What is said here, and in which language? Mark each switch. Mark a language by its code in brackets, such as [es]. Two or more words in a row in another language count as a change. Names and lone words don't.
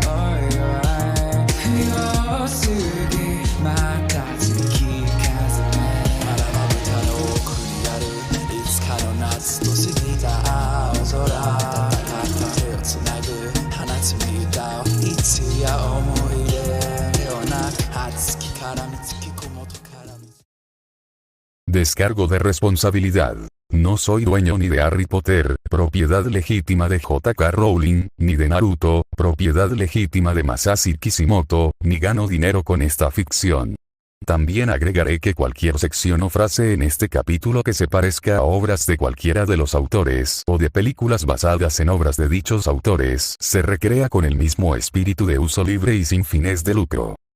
[ja] おいおい冬を過ぎまた月風まだまぶたの奥にあるいつかの夏と過ぎた青空温かく手をつなぐ放つ見歌をいつや思い出ような熱きからみつき雲とからみ [es] Descargo de responsabilidad. No soy dueño ni de Harry Potter, propiedad legítima de J.K. Rowling, ni de Naruto, propiedad legítima de Masashi Kishimoto, ni gano dinero con esta ficción. También agregaré que cualquier sección o frase en este capítulo que se parezca a obras de cualquiera de los autores o de películas basadas en obras de dichos autores se recrea con el mismo espíritu de uso libre y sin fines de lucro.